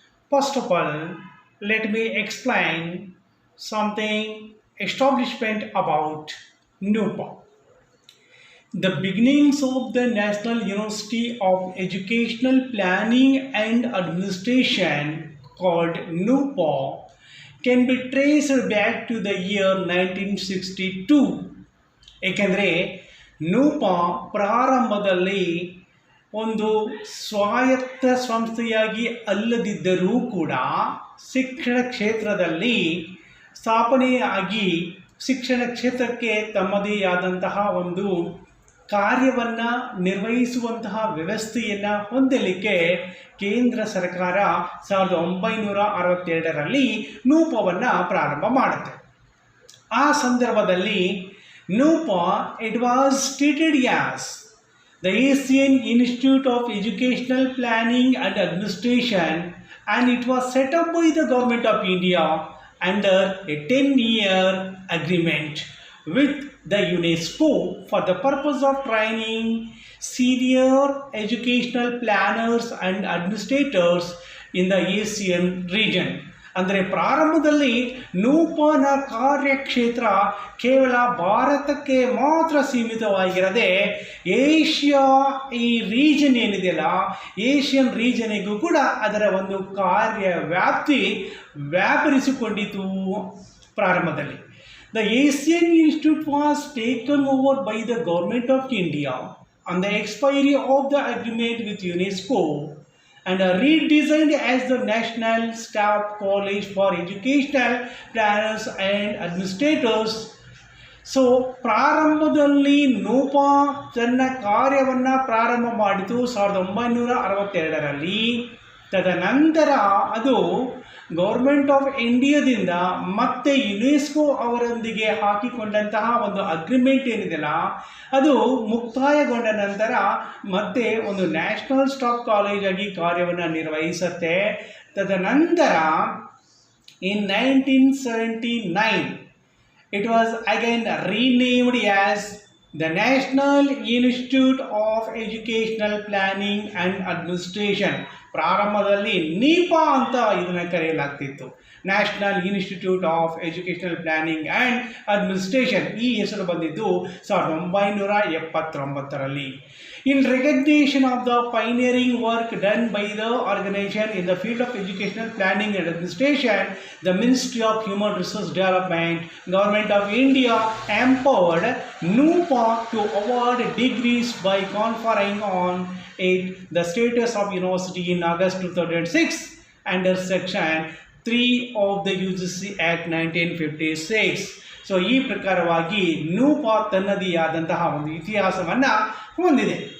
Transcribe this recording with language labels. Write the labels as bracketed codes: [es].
[en] First of all, let me explain something establishment about Nuepa. The beginnings of the National University of Educational Planning and Administration, called Nuepa, can be traced back to the year 1962. [kn] ಏಕೆಂದರೆ ನೂಪ ಪ್ರಾರಂಭದಲ್ಲಿ ಒಂದು ಸ್ವಾಯತ್ತ ಸಂಸ್ಥೆಯಾಗಿ ಅಲ್ಲದಿದ್ದರೂ ಕೂಡ ಶಿಕ್ಷಣ ಕ್ಷೇತ್ರದಲ್ಲಿ ಸ್ಥಾಪನೆಯಾಗಿ ಶಿಕ್ಷಣ ಕ್ಷೇತ್ರಕ್ಕೆ ತಮ್ಮದೇ ಆದಂತಹ ಒಂದು ಕಾರ್ಯವನ್ನು ನಿರ್ವಹಿಸುವಂತಹ ವ್ಯವಸ್ಥೆಯನ್ನು ಹೊಂದಲಿಕ್ಕೆ ಕೇಂದ್ರ ಸರ್ಕಾರ 1962ರಲ್ಲಿ ನೂಪವನ್ನು ಪ್ರಾರಂಭ ಮಾಡುತ್ತೆ. ಆ ಸಂದರ್ಭದಲ್ಲಿ [en] Nuepa, it was stated as the Asian Institute of Educational Planning and Administration, and it was set up by the Government of India under a 10-year agreement with the UNESCO for the purpose of training senior educational planners and administrators in the Asian region. [kn] ಅಂದರೆ ಪ್ರಾರಂಭದಲ್ಲಿ ನೂಪನ ಕಾರ್ಯಕ್ಷೇತ್ರ ಕೇವಲ ಭಾರತಕ್ಕೆ ಮಾತ್ರ ಸೀಮಿತವಾಗಿರದೆ Asia ಈ region ಏನಿದೆಯಲ್ಲ Asian ರೀಜನಿಗೂ ಕೂಡ ಅದರ ಒಂದು ಕಾರ್ಯ ವ್ಯಾಪರಿಸಿಕೊಂಡಿತು. ಪ್ರಾರಂಭದಲ್ಲಿ [en] The Asian Institute was taken over by the Government of India on the expiry of the agreement with UNESCO and redesigned as the National Staff College for Educational Planners and Administrators. [kn] So ಪ್ರಾರಂಭದಲ್ಲಿ ನೂಪಾ ತನ್ನ ಕಾರ್ಯವನ್ನು ಪ್ರಾರಂಭ ಮಾಡಿತು 1962ರಲ್ಲಿ. ತದನಂತರ ಅದು government of ಇಂಡಿಯಾದಿಂದ ಮತ್ತೆ UNESCO ಅವರೊಂದಿಗೆ ಹಾಕಿಕೊಂಡಂತಹ ಒಂದು ಅಗ್ರಿಮೆಂಟ್ ಏನಿದೆಯಲ್ಲ ಅದು ಮುಕ್ತಾಯಗೊಂಡ ನಂತರ ಮತ್ತೆ ಒಂದು ನ್ಯಾಷನಲ್ ಸ್ಟಾಫ್ ಕಾಲೇಜ್ ಆಗಿ ಕಾರ್ಯವನ್ನು ನಿರ್ವಹಿಸುತ್ತೆ. ತದನಂತರ ಇನ್ [en] 1979 it was again renamed as the National Institute of Educational Planning and Administration. [kn] ಪ್ರಾರಂಭದಲ್ಲಿ ನೀಪಾ ಅಂತ ಇದನ್ನು ಕರೆಯಲಾಗ್ತಿತ್ತು, national institute of educational planning and administration. ಈ ಹೆಸರು ಬಂದಿದ್ದು 1979ರಲ್ಲಿ. [en] In recognition of the pioneering work done by the organization in the field of educational planning and administration, the Ministry of Human Resource Development, Government of India empowered Nuepa to award degrees by conferring on it the status of university in August 2006 under Section 3 of the UGC Act 1956. [kn] So ಈ ಪ್ರಕಾರವಾಗಿ ನೂಪಾ ತನ್ನದೇ ಆದಂತಹ ಒಂದು ಇತಿಹಾಸವನ್ನು ಹೊಂದಿದೆ.